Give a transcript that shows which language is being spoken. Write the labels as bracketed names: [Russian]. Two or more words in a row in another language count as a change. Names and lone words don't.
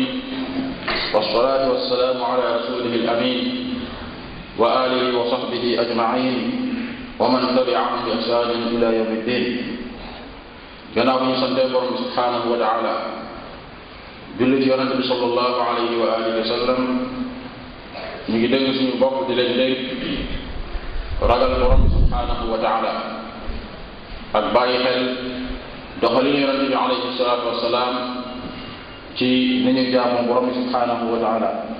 [Arabic] والصلاة والسلام على رسوله الأمين وآله وصحبه أجمعين ومن تبعهم بإحسان إلى يوم الدين. [Wolof] gannaaw ñu sante borom bi [Arabic] سبحانه وتعالى [Wolof] julli ci yonente bi [Arabic] صلى الله عليه وعلى آله وسلم [Wolof] ñu ngi dégg suñu bopp di leen dégg ragal borom bi [Arabic] سبحانه وتعالى [Wolof] ak bàyyi xel doxalinu yonente bi [Arabic] عليه الصلاة والسلام [Wolof] ci ni ñu jaamu borom bi [Arabic] سبحانه وتعالى.